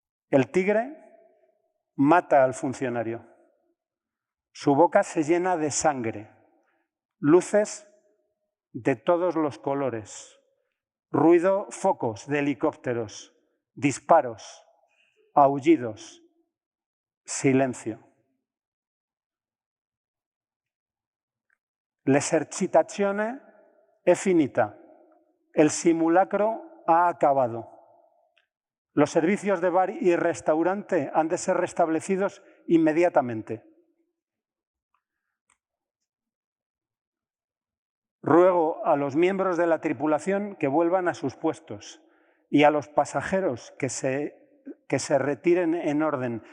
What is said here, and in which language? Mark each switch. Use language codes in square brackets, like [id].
[es] El tigre mata al funcionario. Su boca se llena de sangre, luces de todos los colores, ruido, focos de helicópteros, disparos, aullidos, silencio. [it] L'esercitazione è finita. [es] El simulacro ha acabado. Los servicios de bar y restaurante han de ser restablecidos inmediatamente. Ruego a los miembros de la tripulación que vuelvan a sus puestos y a los pasajeros que se retiren en orden.